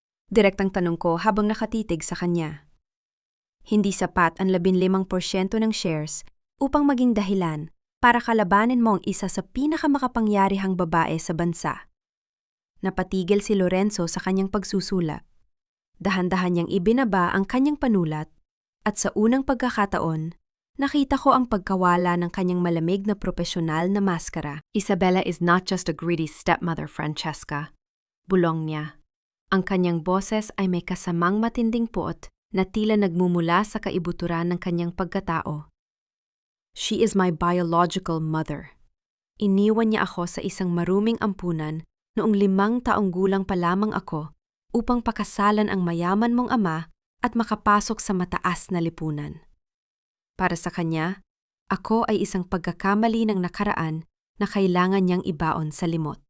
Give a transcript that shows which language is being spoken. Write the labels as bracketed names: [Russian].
[Filipino] Direktang tanong ko habang nakatitig sa kanya. Hindi sapat ang 15% ng shares upang maging dahilan para kalabanin mo ang isa sa pinakamakapangyarihang babae sa bansa. Napatigil si Lorenzo sa kanyang pagsusulat. Dahan-dahan niyang ibinaba ang kanyang panulat at sa unang pagkakataon, Nakita ko ang pagkawala ng kanyang malamig na profesional na maskara. [English] Isabella is not just a greedy stepmother, Francesca. [Filipino] Bulong niya. Ang kanyang boses ay may kasamang matinding puot na tila nagmumula sa kaibuturan ng kanyang pagkatao. [English] She is my biological mother. [Filipino] Iniwan niya ako sa isang maruming ampunan noong 5 taong gulang pa lamang ako upang pakasalan ang mayaman mong ama at makapasok sa mataas na lipunan. Para sa kanya, ako ay isang pagkakamali ng nakaraan na kailangan niyang ibaon sa limot.